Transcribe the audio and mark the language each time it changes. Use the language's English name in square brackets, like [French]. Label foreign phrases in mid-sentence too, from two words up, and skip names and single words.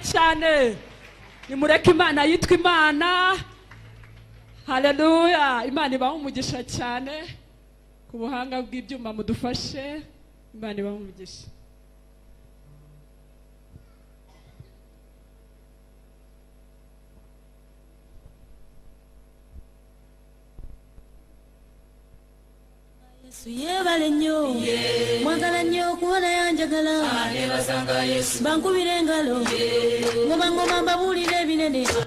[Kinyarwanda] cyane. Nimureke Imana yitwa Imana. Haleluya. Imana ibaha umugisha cyane ku buhanga bw'ibyuma mudufashe. Imana ibaha umugisha. [Ganda] Yebale nnyo mwagala nnyo kubona yanjagala bankubira engalo ngoma mbabuulira ebinene